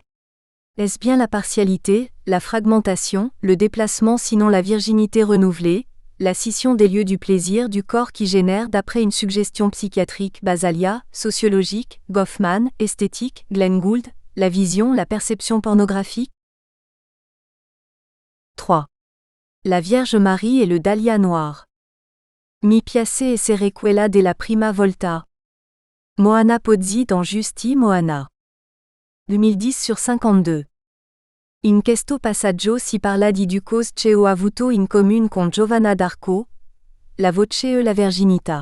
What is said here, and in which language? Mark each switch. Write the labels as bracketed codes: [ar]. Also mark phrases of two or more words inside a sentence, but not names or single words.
[fr] Est-ce bien la partialité, la fragmentation, le déplacement sinon la virginité renouvelée, la scission des lieux du plaisir du corps qui génère d'après une suggestion psychiatrique Basalia, sociologique, Goffman, esthétique, Glenn Gould, la vision, la perception pornographique? 3. La Vierge Marie et le dahlia noir. [it] Mi piace e sere quella della prima volta. [fr] Moana Pozzi dans Justi Moana. 2010/52. [it] In questo passaggio si parla di ducos che ho avuto in comune con Giovanna d'Arco, la voce e la verginità.